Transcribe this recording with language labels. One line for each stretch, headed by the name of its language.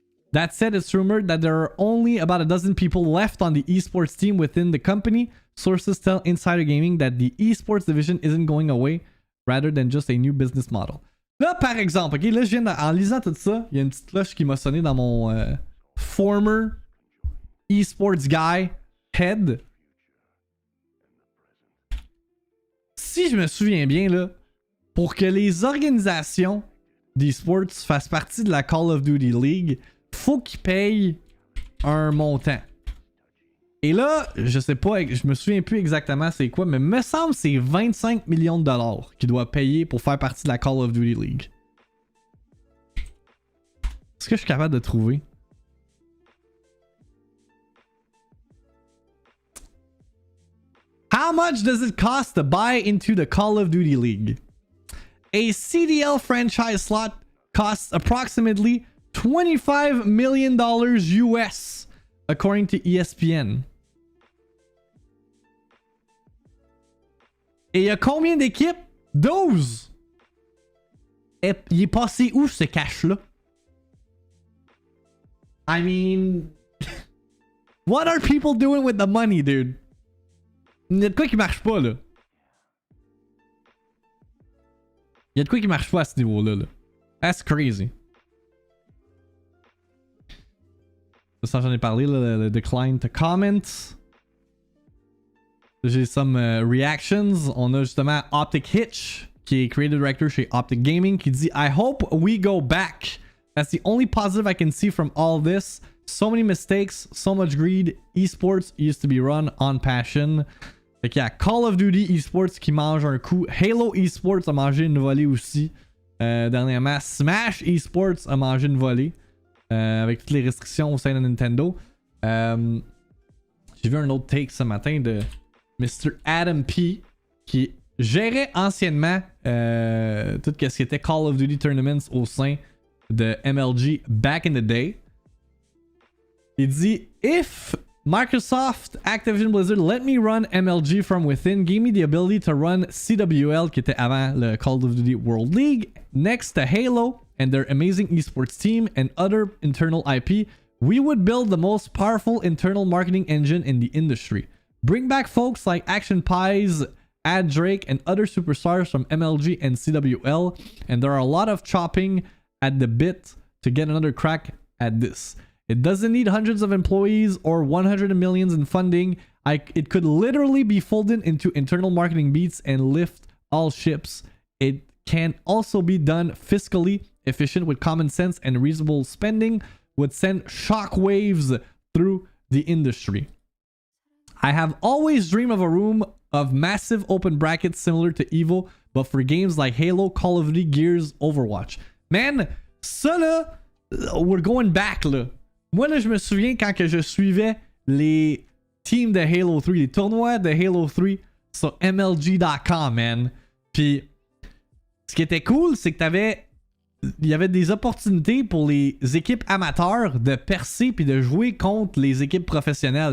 English: That said, it's rumored that there are only about a dozen people left on the esports team within the company. Sources tell Insider Gaming that the esports division isn't going away, rather than just a new business model.
French: Là, par exemple, ok, là, je viens en lisant tout ça, il y a une petite cloche qui m'a sonné dans mon
English: former esports guy head.
French: Si je me souviens bien, là, pour que les organisations d'esports fassent partie de la Call of Duty League, faut qu'ils payent un montant. Et là, je sais pas, je me souviens plus exactement c'est quoi, mais me semble que c'est 25 millions de dollars qu'ils doivent payer pour faire partie de la Call of Duty League. Est-ce que je suis capable de trouver?
English: How much does it cost to buy into the Call of Duty League? A CDL franchise slot costs approximately $25 million US, according to ESPN.
French: Et il y a combien d'équipes? 12! Et il est passé où ce cash-là?
English: I mean... What are people doing with the money, dude?
French: Il y a de quoi qui marche pas, là. Il y a de quoi qui marche pas à ce niveau-là, là.
English: That's crazy.
French: Ça, j'en ai parlé, là, le
English: decline to comment.
French: J'ai
English: some reactions.
French: On a justement Optic Hitch, qui est creative director chez Optic Gaming, qui dit
English: I hope we go back. That's the only positive I can see from all this. So many mistakes, so much greed. Esports used to be run on passion.
French: Fait qu'il y a Call of Duty Esports qui mange un coup. Halo Esports a mangé une volée aussi. Dernièrement, Smash Esports a mangé une volée. Avec toutes les restrictions au sein de Nintendo. J'ai vu un autre take ce matin de Mr. Adam P. qui gérait anciennement tout ce qui était Call of Duty Tournaments au sein de MLG back in the day. Il dit
English: If Microsoft Activision Blizzard let me run MLG from within, gave me the ability to run CWL
French: qui était avant le
English: Call of Duty World League next to Halo and their amazing esports team and other internal IP, we would build the most powerful internal marketing engine in the industry. Bring back folks like Action Pies, Ad Drake, and other superstars from MLG and CWL, and there are a lot of chopping at the bit to get another crack at this. It doesn't need hundreds of employees or 100 millions in funding. It could literally be folded into internal marketing beats and lift all ships. It can also be done fiscally efficient with common sense and reasonable spending, would send shockwaves through the industry. I have always dreamed of a room of massive open brackets similar to Evo, but for games like Halo, Call of Duty, Gears, Overwatch. Man,
French: ça là,
English: we're going back là.
French: Moi là, je me souviens quand que je suivais les teams de Halo 3, les tournois de Halo 3 sur MLG.com, man. Puis, ce qui était cool, c'est que il y avait des opportunités pour les équipes amateurs de percer puis de jouer contre les équipes professionnelles.